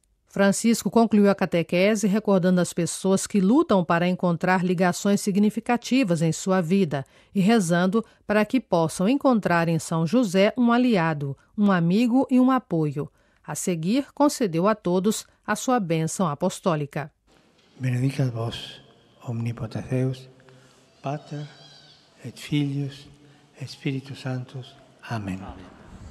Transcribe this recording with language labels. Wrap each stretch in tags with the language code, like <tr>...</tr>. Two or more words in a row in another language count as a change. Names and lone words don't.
<pt>Francisco concluiu a catequese recordando as pessoas que lutam para encontrar ligações significativas em sua vida e rezando para que possam encontrar em São José um aliado, um amigo e um apoio. A seguir, concedeu a todos a sua bênção apostólica.</pt> <la>Benedicat vos, omnipotens Deus, Pater et Filius et Spiritus Sanctus. Amen.</la>